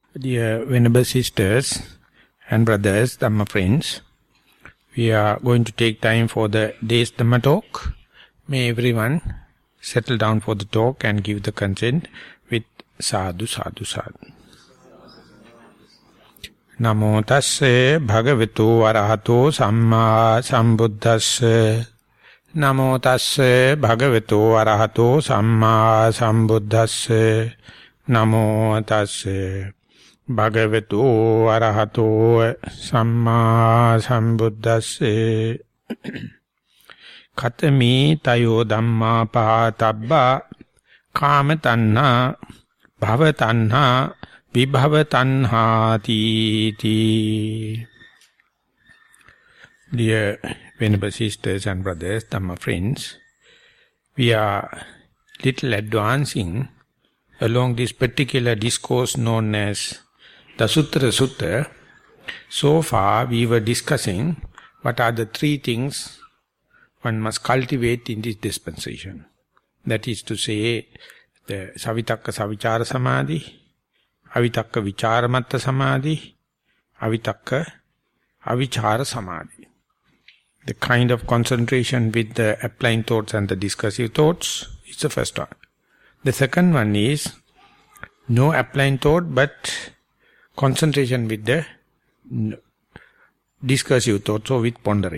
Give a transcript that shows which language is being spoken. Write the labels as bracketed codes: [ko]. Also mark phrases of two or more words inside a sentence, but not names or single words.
[en] Dear Venerable Sisters and Brothers, Dhamma friends, we are going to take time for the day's Dhamma talk. May everyone settle down for the talk and give the consent with [pi] sadhu, sadhu, sadhu. Namo tasse bhagavato arahato samma sambuddhasse. Namo tasse bhagavato arahato samma sambuddhasse. Namo tasse bhagavato arahato samma sambuddhasse. Katami tayo dhamma pahatabba kama tanha bhava tanha vibhava tanha ti. [en] Dear Venerable Sisters and Brothers, Dhamma friends, we are little advancing along this particular discourse known as Dasuththara Sutta. So far we were discussing what are the three things one must cultivate in this dispensation. That is to say, the [pi] Savitakka Savichara Samadhi, Avitakka Vicharamatta Samadhi, Avitakka Avichara Samadhi. [en] The kind of concentration with the applying thoughts and the discursive thoughts is the first one. The second one is no applying thought but concentration with the discursive thoughts or with pondering.